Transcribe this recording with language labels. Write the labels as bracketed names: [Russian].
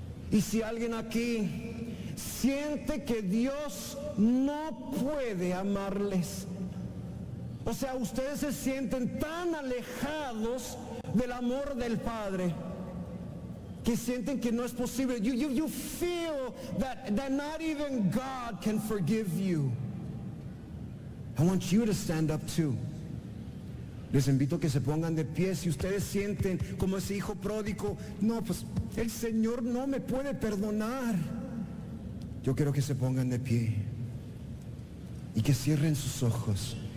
[Spanish] Y si alguien aquí siente que Dios no puede amarles, o sea, ustedes se sienten tan alejados del amor del Padre, que sienten que no es posible. [English] You feel that not even God can forgive you. I want you to stand up too. [Spanish] Les invito a que se pongan de pie. Si ustedes sienten como ese hijo pródigo, no, pues el Señor no me puede perdonar, yo quiero que se pongan de pie y que cierren sus ojos.